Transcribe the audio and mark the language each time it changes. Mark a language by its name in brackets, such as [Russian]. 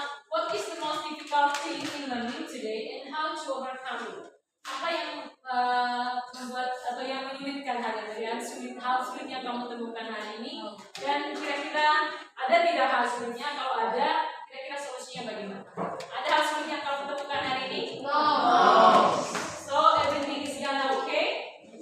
[English] What is the most difficulty in learning today and how to overcome it? [Indonesian] Apa yang membuat atau yang menyulitkan hal yang sulitnya kamu temukan hari ini, dan kira-kira ada tidak hal sulitnya? Kalau ada, kira-kira solusinya bagaimana? Ada hal sulit yang kamu temukan hari ini? [English] No. So everything is gonna okay?